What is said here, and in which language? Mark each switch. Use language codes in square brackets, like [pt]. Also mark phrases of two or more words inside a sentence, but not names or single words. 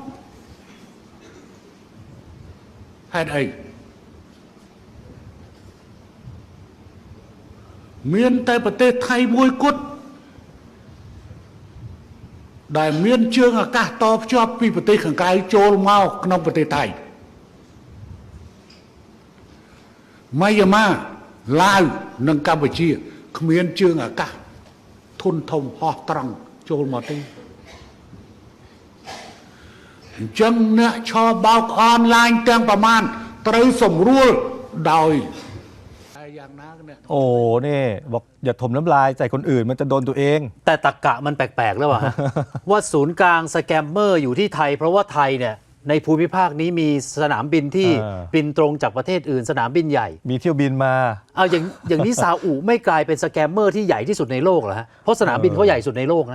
[km] ហេតុអីមានតែប្រទេសថៃមួយគត់ដែលមានជើងអាកាសតភ្ជាប់ពីប្រទេសខាងក្រៅចូលមកក្នុងប្រទេសថៃម៉ៃយ៉ាម៉ាឡាវនិងកម្ពុជាគ្មានជើងអាកាសធុនធំហោះត្រង់ចូលមកទេ អញ្ចឹងអ្នកឆោបោកអនឡាញទាំងប្រមាណត្រូវសម្រួលដោយយ៉ាងណា [th] โอ้นี่บอกอย่าถมน้ำลายใส่คนอื่นมันจะโดนตัวเอง แต่ตรรกะมันแปลกๆแล้วฮะ ว่าศูนย์กลางสแกมเมอร์อยู่ที่ไทยเพราะว่าไทยเนี่ยในภูมิภาคนี้มีสนามบินที่บินตรงจากประเทศอื่นสนามบินใหญ่ มีเที่ยวบินมา เอาอย่างนี้ซาอุไม่กลายเป็นสแกมเมอร์ที่ใหญ่ที่สุดในโลกเหรอฮะเพราะสนามบินเขาใหญ่สุดในโลกนะ